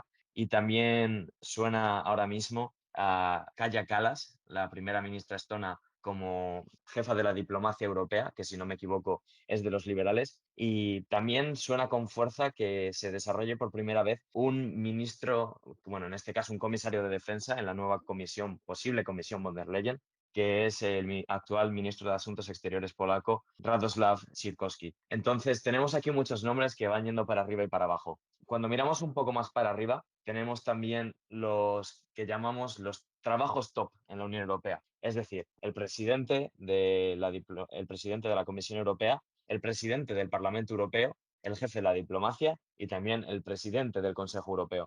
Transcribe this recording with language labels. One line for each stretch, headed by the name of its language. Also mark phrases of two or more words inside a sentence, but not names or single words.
Spanish: Y también suena ahora mismo a Kaja Kallas, la primera ministra estona, como jefa de la diplomacia europea, que si no me equivoco es de los liberales. Y también suena con fuerza que se desarrolle por primera vez un ministro, bueno, en este caso un comisario de defensa en la nueva comisión, posible comisión von der Leyen, que es el actual ministro de Asuntos Exteriores polaco, Radoslav Sikorski. Entonces, tenemos aquí muchos nombres que van yendo para arriba y para abajo. Cuando miramos un poco más para arriba, tenemos también los que llamamos los trabajos top en la Unión Europea. Es decir, el presidente de la Comisión Europea, el presidente del Parlamento Europeo, el jefe de la diplomacia y también el presidente del Consejo Europeo.